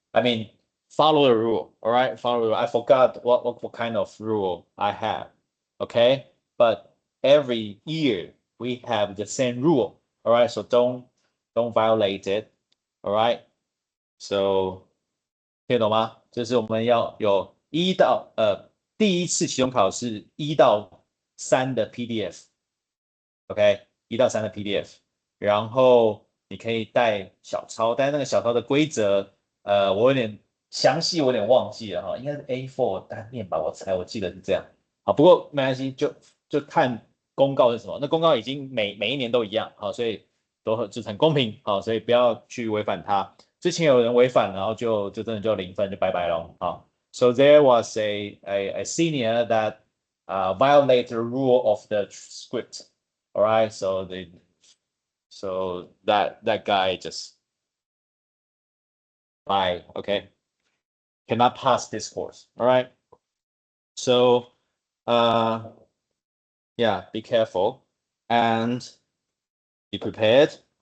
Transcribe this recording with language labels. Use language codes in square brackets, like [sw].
[en] I mean, follow the rule. All right, follow the rule. I forgot what kind of rule I have. Okay, but every year we have the same rule. All right, so don't violate it. All right, so [zh] 听得懂吗？就是我们要有第一次期中考试1到3的 PDF。OK， 1到3的 PDF， 然后你可以带小抄，但那个小抄的规则，我有点详细，我有点忘记了哈，应该是 A4 单面吧，我记得是这样。好，不过没关系，就看公告是什么。那公告已经每一年都一样，好，所以就很公平，好，所以不要去违反它。之前有人违反，然后就真的就0分，就拜拜咯。 [en] 好 ，So there was a senior that violated the rule of the script. All right, so that guy just bye. Okay, cannot pass this course. All right, so yeah, be careful and be prepared.